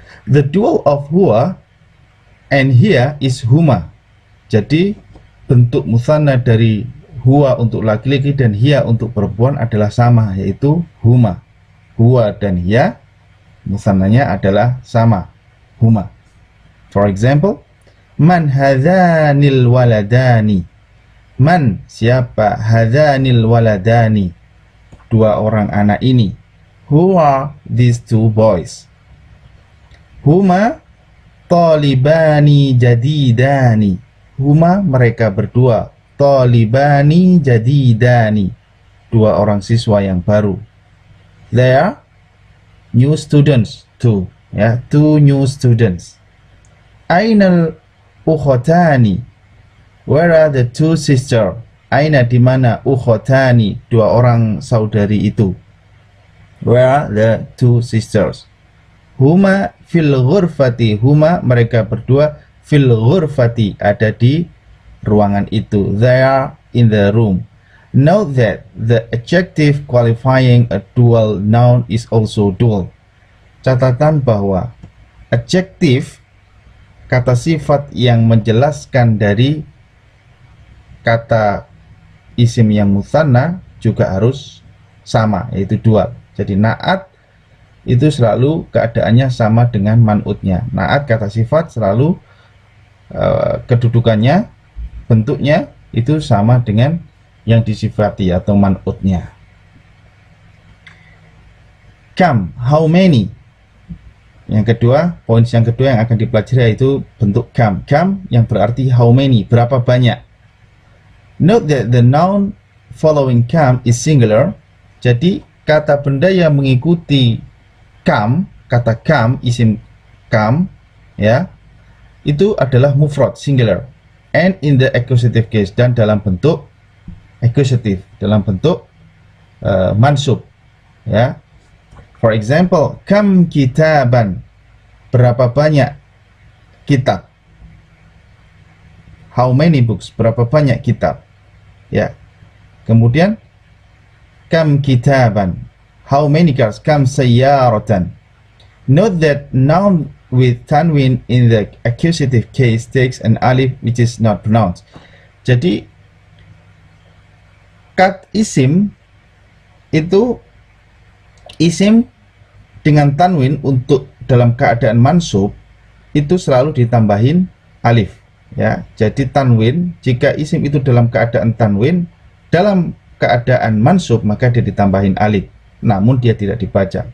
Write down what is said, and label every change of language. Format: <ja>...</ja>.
<en>The dual of huwa and here is huma.</en> <id>Jadi bentuk musanna dari huwa untuk laki-laki dan hiya untuk perempuan adalah sama, yaitu huma. Huwa dan hiya musannanya adalah sama, huma.</id> <en>For example,</en> <ar>man hadhanil waladani.</ar> <id>Man, siapa?</id> <ar>Hadhanil waladani,</ar> <id>2 orang anak ini.</id> <en>Who are these 2 boys?</en> <ar>Huma talibani jadidani.</ar> <id>Huma, mereka berdua.</id> <ar>Talibani jadidani,</ar> <id>2 orang siswa yang baru.</id> <en>They are new students too. Ya, 2 new students.</en> <ar>Ainal ukhotani.</ar> <en>Where are the 2 sisters?</en> <id>Aina, di mana? Ukhotani, 2 orang saudari itu.</id> <en>Where are the 2 sisters?</en> <ar>Huma fil ghurfati.</ar> <id>Huma, mereka berdua.</id> <ar>Fil ghurfati,</ar> <id>ada di ruangan itu.</id> <en>They are in the room. Note that the adjective qualifying a dual noun is also dual.</en> <id>Catatan bahwa adjektif, kata sifat yang menjelaskan dari kata isim yang musanna, juga harus sama, yaitu dual. Jadi naat itu selalu keadaannya sama dengan man'utnya. Naat kata sifat selalu kedudukannya, bentuknya itu sama dengan yang disifati atau man'utnya. Kam,</id> <en>how many.</en> <id>Yang kedua, poin yang kedua yang akan dipelajari yaitu bentuk kam. Kam yang berarti</id> <en>how many,</en> <id>berapa banyak.</id> <en>Note that the noun following kam is singular.</en> <id>Jadi kata benda yang mengikuti kam, kata kam, isim kam, ya, itu adalah mufrad, singular.</id> <en>And in the accusative case,</en> <id>dan dalam bentuk accusative, dalam bentuk mansub, ya.</id> <en>For example,</en> <ar>kam kitaban,</ar> <id>berapa banyak kitab.</id> <en>How many books,</en> <id>berapa banyak kitab, ya. Kemudian</id> <ar>kam kitaban,</ar> <en>how many cars.</en> <ar>Kam sayyaratan.</ar> <en>Note that noun with tanwin in the accusative case takes an alif which is not pronounced.</en> <id>Jadi kat isim itu, isim dengan tanwin untuk dalam keadaan mansub itu selalu ditambahin alif, ya. Jadi tanwin, jika isim itu dalam keadaan tanwin, dalam keadaan mansub maka dia ditambahin alif, namun dia tidak dibaca.</id>